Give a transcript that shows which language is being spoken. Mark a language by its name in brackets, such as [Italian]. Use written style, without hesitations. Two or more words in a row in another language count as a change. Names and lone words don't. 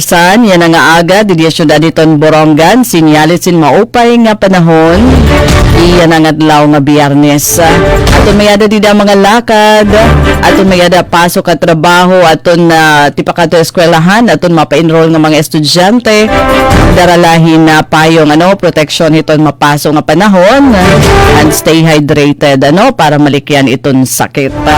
[Waray] San, yan nga aga, dili syudad iton Borongan, sinyalit sin maupay nga panahon, iyan nga adlaw nga Biyernes. Aton mayada dida mga lakad, aton mayada pasok at trabaho, aton tipakato eskwelahan, aton mapa-enroll nga mga estudyante, daralahin na payong protection iton mapasok nga panahon, [English] and stay hydrated [Waray] para malikyan iton sakit.